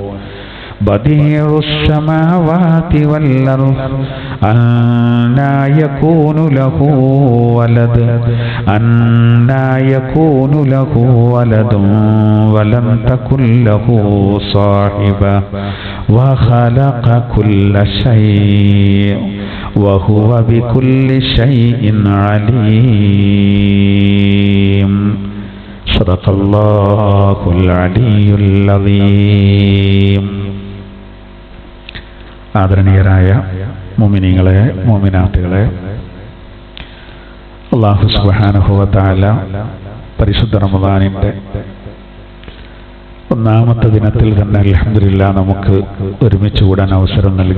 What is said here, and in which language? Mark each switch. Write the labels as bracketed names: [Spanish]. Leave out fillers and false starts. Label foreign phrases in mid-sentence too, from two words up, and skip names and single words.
[Arabic] بديع السماوات والأرض أنى يكون له ولد ولم تكن له صاحبة وخلق كل شيء وهو بكل شيء عليم. صدق الله العلي العظيم. [Malayalam] ആദരണീയരായ മുഅ്മിനീങ്ങളെ, മുഅ്മിനാത്തുകളെ, [Arabic] الله سبحانه وتعالى [Malayalam] പരിശുദ്ധ റമദാനിന്റെ ഒന്നാമത്തെ ദിനത്തിൽ തന്നെ അൽഹംദുലില്ലാഹ് നമുക്ക് ഒരുമിച്ച് കൂടാൻ അവസരം നൽകി.